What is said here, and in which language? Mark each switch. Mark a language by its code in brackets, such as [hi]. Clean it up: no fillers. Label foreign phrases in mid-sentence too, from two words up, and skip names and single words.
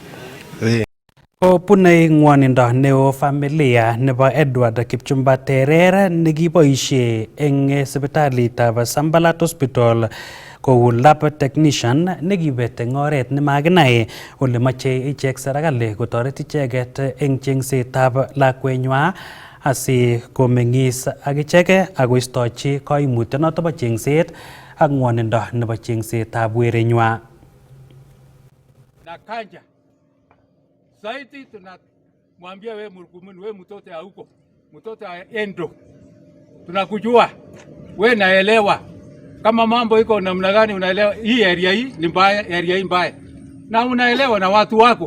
[kln] Kobune ng'wonindo neo familia nebo Edward Kipchumba Terer nekiboisie eng sipitalitab Sambalat Hospital kou lab technician nekibet eng oret nemakinai ole moche ichek serikali kotoret icheket eng chengsetab lakwenywa asi komeng'is ak ichek akoistochi koimutyonoto bo chengset ak ng'wonindo nebo chengsetab werenywa. [sw] Nakanja zaidi tunamwambia we Murkumuni, we mtoto ya huko, mtoto ya Endo, tunakujua we, naelewa kama mambo iko namna gani, unaelewa hii area hii ni mbaya, area hii mbaya, na unaelewa na watu wako.